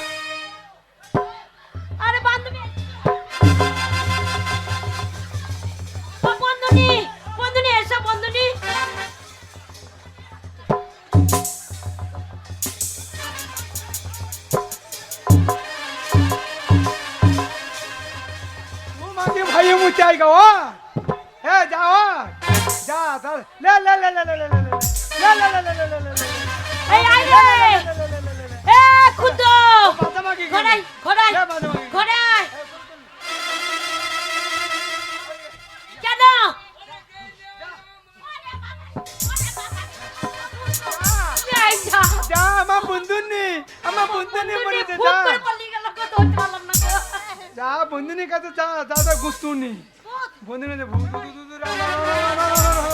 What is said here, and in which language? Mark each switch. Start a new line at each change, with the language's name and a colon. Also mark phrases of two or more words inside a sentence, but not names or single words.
Bangla: আরে বান্ধবী। ও বন্ধুনি, বন্ধুনি এসো বন্ধুনি। তোর মাকে ভাইয়ে মুতে আইগা ও। হ্যাঁ যা ও। যা যা, লে লে লে লে লে লে লে লে লে লে লে লে লে লে। এই আই রে। এ খুদো। বাদামাকে ঘোড়াই, ঘোড়াই, লে বাদামাকে। ঘোড়াই। কেন? এই যা। যা, আমার বন্ধুনি, আমার বন্ধুনি মরেছে, খুব যা করে পালিয়ে গেল গো, ধরতে পারলাম না গো। যা বন্ধুনির কাছে যা, যা যা গুস্তুনি বন্ধুনি দে ভূ দু দু দু রা রা রা রা রা রা রা।